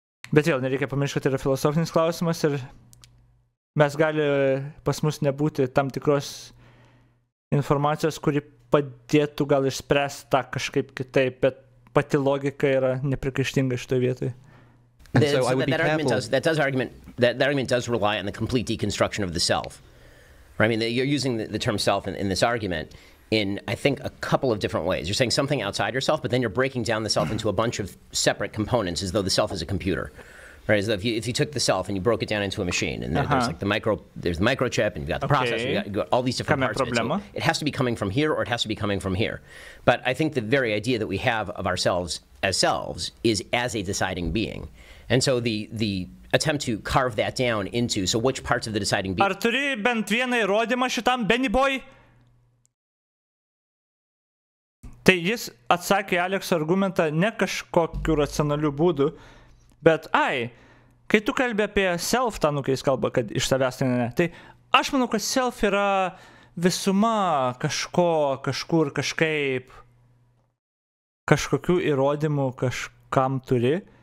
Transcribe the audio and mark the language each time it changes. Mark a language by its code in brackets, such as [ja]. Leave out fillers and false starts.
[lt] Bet vėl, nereikia pamiršti, kad tai yra filosofinis klausimas ir mes gali pas mus nebūti tam tikros informacijos, kuri padėtų gal išspręsti tą kažkaip kitaip, bet pati logika yra neprikaištinga šitoje vietoje. [en] That argument does rely on the complete deconstruction of the self. I mean, you're using the term self in this argument in, I think, a couple of different ways. You're saying something outside yourself, but then you're breaking down the self into a bunch of separate components as though the self is a computer. Right? As though if you took the self and you broke it down into a machine, and there's like there's the microchip, and you've got the processor, you've got all these different parts of it. So it has to be coming from here, or it has to be coming from here. But I think the very idea that we have of ourselves as selves is as a deciding being. And so the attempt to carve that down into, so which parts of the deciding being... [lt] Ar turi bent vieną įrodymą šitam Benny Boy? Tai jis atsakė Alekso argumentą ne kažkokiu racionaliu būdu, bet kai tu kalbė apie self, tą kai jis kalba, kad iš savęs tai ne. Tai aš manau, kad self yra visuma kažko, kažkur, kažkaip, kažkokių įrodymų kažkam turi.